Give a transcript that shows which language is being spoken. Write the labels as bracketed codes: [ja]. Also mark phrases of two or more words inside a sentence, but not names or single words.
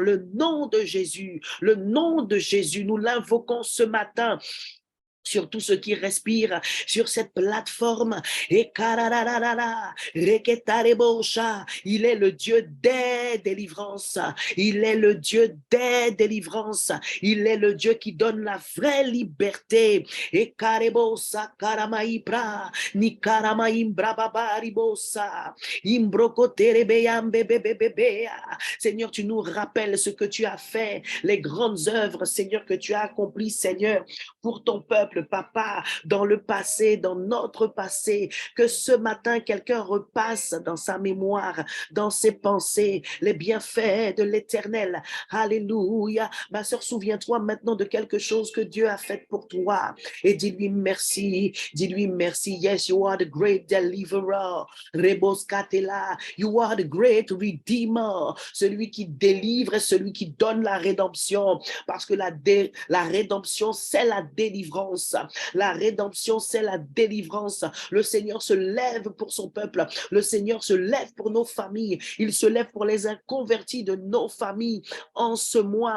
[fr] Le nom de Jésus, nous l'invoquons ce matin sur tout ce qui respire sur cette plateforme. Et il est le Dieu des délivrances. Il est le Dieu des délivrances. Il est le Dieu qui donne la vraie liberté. Et karebosa karamaibra ni karamaïmbra babaribosa imbrokoterebeyam bebebebea. Seigneur, tu nous rappelles ce que tu as fait, les grandes œuvres, Seigneur, que tu as accomplies, Seigneur, pour ton peuple, Papa, dans le passé, dans notre passé, que ce matin, quelqu'un repasse dans sa mémoire, dans ses pensées, les bienfaits de l'Éternel. Alléluia. Ma sœur, souviens-toi maintenant de quelque chose que Dieu a fait pour toi et dis-lui merci. Dis-lui merci. [en] Yes, you are the great deliverer. Reboskatela. You are the great redeemer. [fr] Celui qui délivre et celui qui donne la rédemption. Parce que la rédemption, c'est la délivrance. La rédemption, c'est la délivrance. Le Seigneur se lève pour son peuple. Le Seigneur se lève pour nos familles. Il se lève pour les inconvertis de nos familles en ce mois.